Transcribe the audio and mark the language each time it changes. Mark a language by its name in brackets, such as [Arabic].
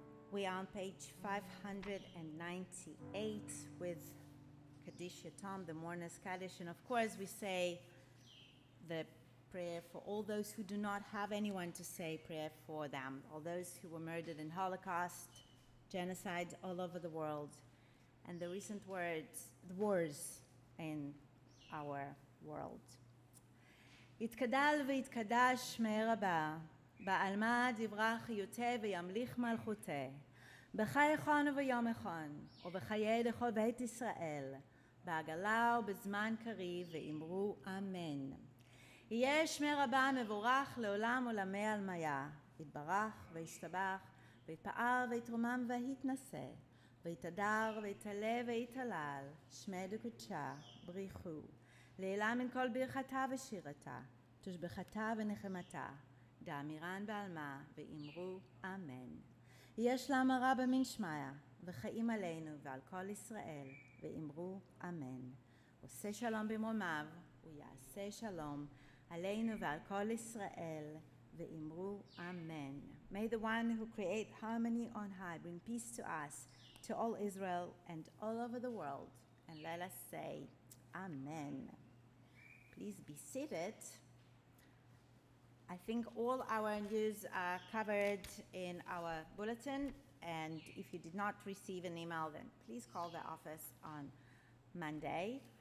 [English] We are on page 598 with Kaddish Yatom, the mourner's Kaddish, and of course we say the prayer for all those who do not have anyone to say prayer for them, all those who were murdered in Holocaust, genocide all over the world, and the recent wars in our world. [Hebrew] יתגדל ויתקדש שמי רבה, בעלמא דברה חיותה וימליך מלכותה, בחיי חון וביום חון, ובחיי דכל בית ישראל, בעגלה ובזמן קריב, ואמרו אמן. יהיה שמי רבה מבורך לעולם עולמי עלמיה, יתברך וישתבח, ויתפאר ויתרומם ויתנשא, ויתהדר ויתעלה ויתהלל, שמי דקודשה, בריחו, לעילה מן כל ברכתה ושירתה, תושבחתה ונחמתה, דאמירן בעלמה, ואמרו אמן. יש לה מרה במן שמיה, וחיים עלינו ועל כל ישראל, ואמרו אמן. עושה שלום במרומיו, ויעשה שלום עלינו ועל כל ישראל, ואמרו amen. [English] May the one who create harmony on high bring peace to us, to all Israel and all over the world, and let us say amen. Please be seated. I think all our news are covered in our bulletin, and if you did not receive an email, then please call the office on Monday.